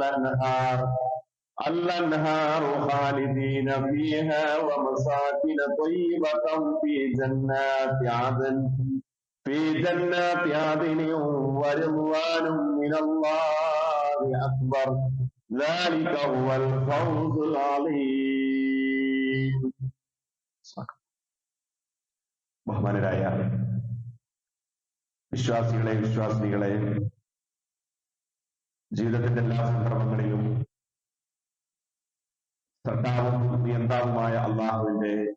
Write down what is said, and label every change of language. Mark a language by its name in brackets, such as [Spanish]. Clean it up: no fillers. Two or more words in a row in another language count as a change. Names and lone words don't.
[Arabic] الأنهار خالدين فيها ومساكن طيبة في جنات عدن ورضوان من الله أكبر ذلك هو الفوز العظيم. [Malayalam] ബഹുമാനരായ വിശ്വാസികളെ ജീവിതത്തിന്റെ എല്ലാ സന്ദർഭങ്ങളിലും സൃഷ്ടാവും നിയന്താവുമായ അള്ളാഹുവിന്റെ